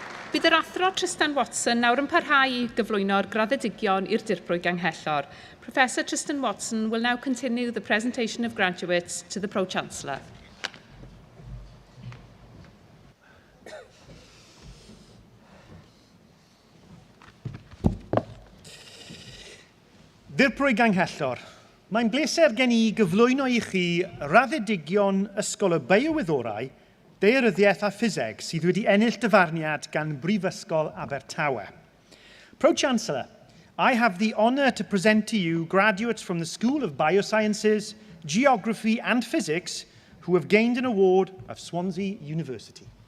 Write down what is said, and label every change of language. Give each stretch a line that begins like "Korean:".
Welsh: Bydd yr athro Tristan Watson nawr yn parhau i gyflwyno'r graddedigion i'r dirprwy ganghellor.
English: Professor Tristan Watson will now continue the presentation of graduates to the Pro-Chancellor.
Welsh: Dirprwy ganghellor, mae'n bleser gen i gyflwyno i chi raddedigion Ysgol y Biowyddorau, Daearyddiaeth a Ffiseg sydd wedi ennill dyfarniad gan Brifysgol Abertawe.
English: Pro-Chancellor, I have the honour to present to you graduates from the School of Biosciences, Geography and Physics who have gained an award of Swansea University.